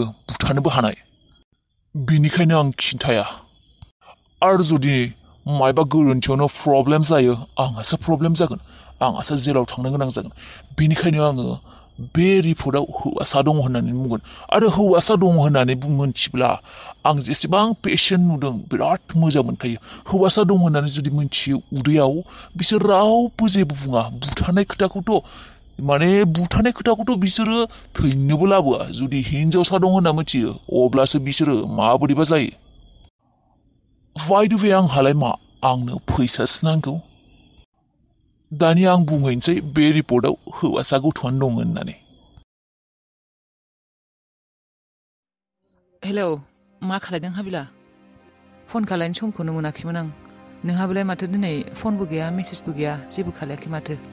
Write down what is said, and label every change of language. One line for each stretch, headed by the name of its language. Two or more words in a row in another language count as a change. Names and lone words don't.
Bodo: बुथारनोबो हानाय बेनिखायनो आं खिन्थाया आरो जुदि मायबा गोरोन्थियावनो प्रब्लेम जायो आंहासो प्रब्लेम जागोन आंहासो जेलाव थांनो गोनां जागोन बेनिखायनो आङो बे रिपर्टआव हौवासा दङ होननानै बुंगोन आरो हौवासा दङ होननानै मोनथिब्ला आं जेसेबां पेशेन्ट नुदों बिराद मोजां मोनखायो हौवासा दं होननानै जुदि मोनथियो उदैयाव बिसोर रावबो जेबो बुङा बुथारनाय खोथाखौथ' बिसोरो थैनोबो लाबोआ जुदि हिनजावसा दं होनना मोनथियो अब्लासो बिसोरो माबोरैबा जायो
English: Why do we
Bodo: आंहालाय मा आंनो फैसासो नांगौ दानिया आं बुंहैनोसै बे रिपर्टआव हौवासा गथ'आनो दं होननानै हेलौ मा खालायदों हाबिला फन खालायनो समखौनो मोनाखैमोन आं नोंहाबोलाय माथो दिनै फनबो गैया मेसेजबो गैया जेबो खालायाखै माथो